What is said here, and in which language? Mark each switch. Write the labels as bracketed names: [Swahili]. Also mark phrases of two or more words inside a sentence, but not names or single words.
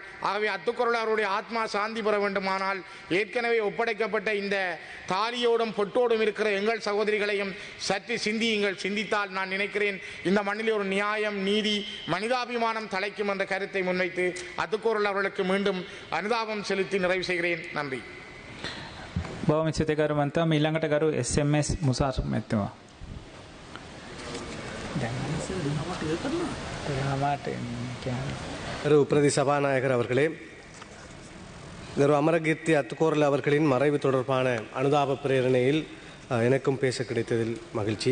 [Tamil] ஆகவே அத்துக்குறள் அவருடைய ஆத்மா சாந்தி பெற வேண்டுமானால் ஏற்கனவே ஒப்படைக்கப்பட்ட இந்த தாலியோடும் பொட்டோடும் இருக்கிற எங்கள் சகோதரிகளையும் சற்று சிந்தியுங்கள். சிந்தித்தால் நான் நினைக்கிறேன் இந்த மண்ணிலே ஒரு நியாயம், நீதி, மனிதாபிமானம் தலைக்கும் என்ற கருத்தை முன்வைத்து அத்துக்குறள் அவர்களுக்கு மீண்டும் அனுதாபம் செலுத்தி நிறைவு செய்கிறேன். நன்றி. [Sinhala] බොහොම සිතකරු මන්තා ඊළඟට කරු SMS මුසාර් මැතිතුමා. [Tamil] பிரதி சபாநாயகர் அவர்களே, அமரகீர்த்தி அத்துக்கோரல் அவர்களின் மறைவு தொடர்பான அனுதாப பிரேரணையில் எனக்கும் பேச கிடைத்ததில் மகிழ்ச்சி.